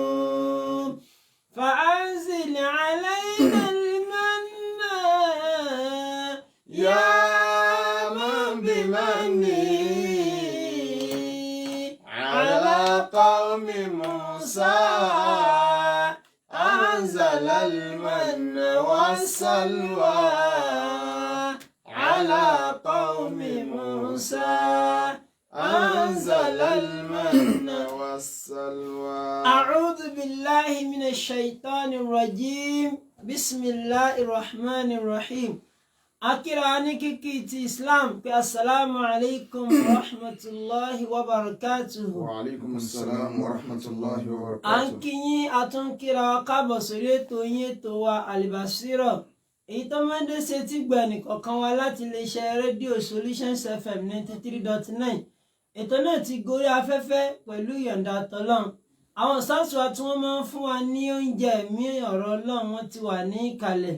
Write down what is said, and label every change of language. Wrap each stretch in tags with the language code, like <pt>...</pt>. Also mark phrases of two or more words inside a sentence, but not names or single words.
<ar>فأنزل علينا المن يا من بمنه على قوم موسى أنزل المن والسلوى على قوم موسى أنزل المن والسلوى. أعوذ بالله من الشيطان الرجيم بسم الله الرحمن الرحيم.</ar> <yo>Akírani kíkí ti Islam pé</yo> <ar>السلام عليكم رحمة الله وبركاته. وعليكم السلام ورحمة الله وبركاته.</ar> <yo>À ń kí yín àtúnkíra káàbọ̀ sórí ètò yín ètò wa Al-Basira. Èyí tó máa ń dé sétí gbẹ̀nì kọ̀ọ̀kan wa láti iléeṣẹ́ rédíò Solutions FM 93.9. Ètò náà ti gorí afẹ́fẹ́ pẹ̀lú ìyọ̀ǹda tọ́lọ́n. Àwọn sáàsù wa tí wọ́n máa ń fún wa ní oúnjẹ ẹ̀mí ọ̀rọ̀ Ọlọ́run wọn ti wà ní ìkàlẹ̀.</yo>